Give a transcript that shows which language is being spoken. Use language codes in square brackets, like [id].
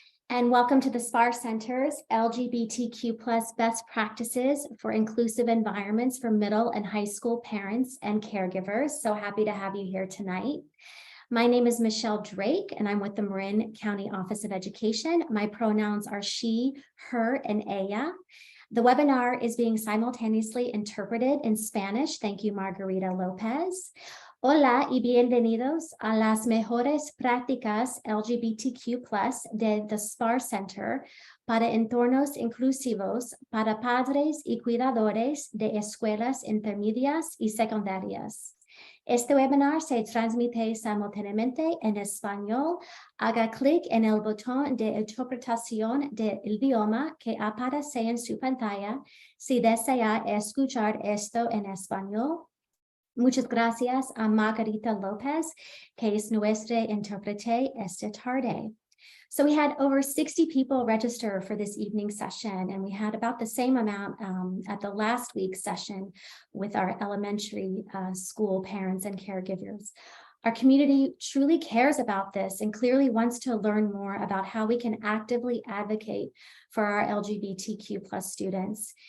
[en] And welcome to the Spahr Center's LGBTQ plus best practices for inclusive environments for middle and high school parents and caregivers. So happy to have you here tonight. My name is Michelle Drake, and I'm with the Marin County Office of Education. My pronouns are she, her, and ella. The webinar is being simultaneously interpreted in Spanish. Thank you, Margarita Lopez. [es] Hola y bienvenidos a las mejores prácticas LGBTQ+ de the Spahr Center para entornos inclusivos para padres y cuidadores de escuelas intermedias y secundarias. Este webinar se transmite simultáneamente en español. Haga clic en el botón de interpretación del idioma que aparece en su pantalla si desea escuchar esto en español. Muchas gracias a Margarita Lopez, que es nuestra intérprete esta tarde. [en] So we had over 60 people register for this evening session, and we had about the same amount at the last week's session with our elementary school parents and caregivers. Our community truly cares about this and clearly wants to learn more about how we can actively advocate for our LGBTQ+ students.